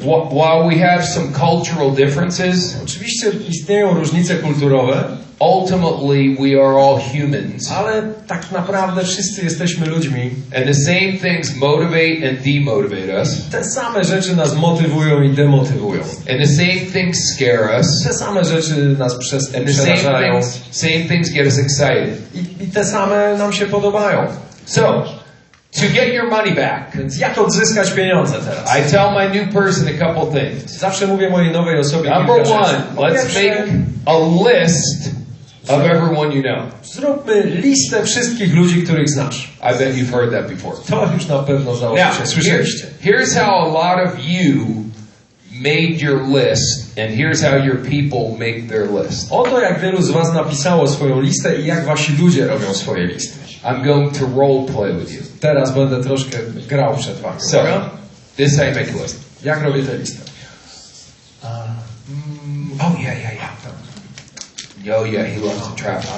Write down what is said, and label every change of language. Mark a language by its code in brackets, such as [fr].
[en] While we have some cultural differences, [pl] oczywiście istnieją różnice kulturowe, [en] ultimately we are all humans. [pl] Ale tak naprawdę wszyscy jesteśmy ludźmi. [en] And the same things motivate and demotivate us. [pl] Te same rzeczy nas motywują i demotywują. [en] And the same things scare us. [pl] Te same rzeczy nas przerażają. [en] Same things get us excited. [pl] I te same nam się podobają. [en] So, to get your money back. [pl] Więc jak odzyskać pieniądze teraz? [en] I tell my new person a couple things. [pl] Zawsze mówię mojej nowej osobie [en] Number one, let's make a list of everyone you know. [pl] Zróbmy listę wszystkich ludzi, których znasz. [en] I bet you've heard that before. [pl] To już na pewno słyszeliście. [en] Here's how a lot of you made your list, and here's how your people make their list. [pl] Oto jak wielu z was napisało swoją listę i jak wasi ludzie robią swoje listy. [en] I'm going to role play with you. [pl] Teraz będę troszkę grał przed wami. [en] So, this is how you make a list. [pl] Jak robię tę listę? [en] Oh yeah. Oh yeah, he loves to travel.